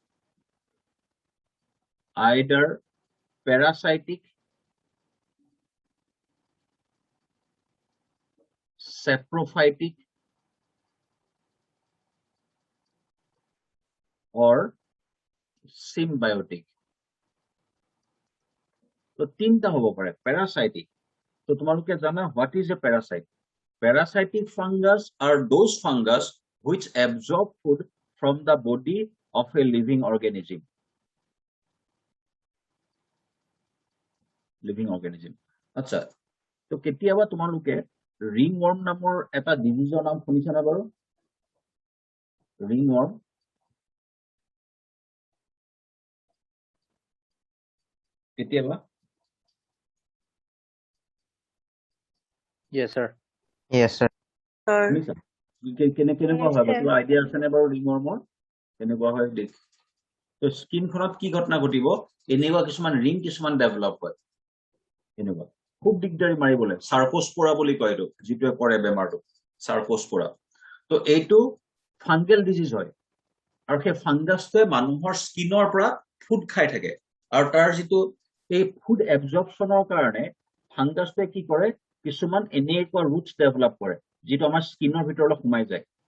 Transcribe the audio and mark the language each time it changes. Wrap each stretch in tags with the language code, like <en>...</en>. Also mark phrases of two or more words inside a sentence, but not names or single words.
<en>either parasitic saprophytic or symbiotic</en> <as>তো তিনটা হ'ব</as> <en>পাৰে parasitic</en> <as>তো তোমালোকে জানা</as> <en>what is a parasite parasitic fungus are those fungus which absorb food from the body of a living organism</en> <as>আচ্ছা তো কেতিয়াবা তোমালোকে ringworm নামৰ এটা ডিজিজৰ নাম শুনিছানে বাৰু ringworm কেতিয়াবা</as> <en>Yes, sir. Yes, sir.</en> <as>শুনিছা কেনেকুৱা হয় বা কিবা আইডিয়া আছে নে বাৰু ringwormৰ কেনেকুৱা হয় দেখ তো স্কিনখনত কি ঘটনা ঘটিব এনেকুৱা কিছুমান ৰিং কিছুমান ডেভেলপ হয় এনেকুৱা খুব দিগদাৰি মাৰিবলৈ সাৰ্কোস্পোৰা বুলি কয় এইটো যিটোৱে কৰে বেমাৰটো সাৰ্কোস্পোৰা তো এইটো ফাংগেল ডিজিজ হয় আৰু সেই ফাংগাছটোৱে মানুহৰ স্কিনৰ পৰা ফুড খাই থাকে আৰু তাৰ যিটো এই ফুড এবজৰ্পশ্যনৰ কাৰণে ফাংগাছটোৱে কি কৰে কিছুমান এনেকুৱা ৰুটছ ডেভেলপ কৰে যিটো আমাৰ স্কিনৰ ভিতৰলৈ সোমাই যায়</as>